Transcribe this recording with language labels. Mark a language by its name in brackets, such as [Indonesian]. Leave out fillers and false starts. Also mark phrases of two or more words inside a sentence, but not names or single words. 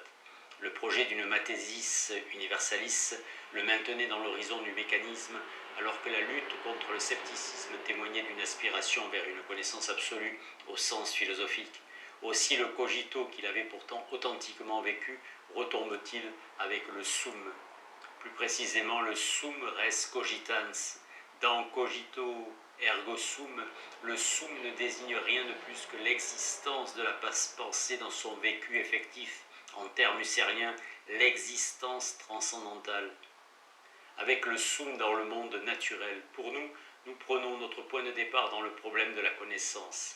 [French] Le projet d'une [Latin] mathésis universalis [French] le maintenait dans l'horizon du mécanisme, alors que la lutte contre le scepticisme témoignait d'une aspiration vers une connaissance absolue au sens philosophique. Aussi le cogito qu'il avait pourtant authentiquement vécu retombe-t-il avec le sum. Plus précisément, le [Latin] sum res cogitans. [French] Dans [Latin] cogito ergo sum, [French] le sum ne désigne rien de plus que l'existence de la pensée dans son vécu effectif, en termes husserliens, l'existence transcendantale. Avec le sum dans le monde naturel, pour nous, nous prenons notre point de départ dans le problème de la connaissance.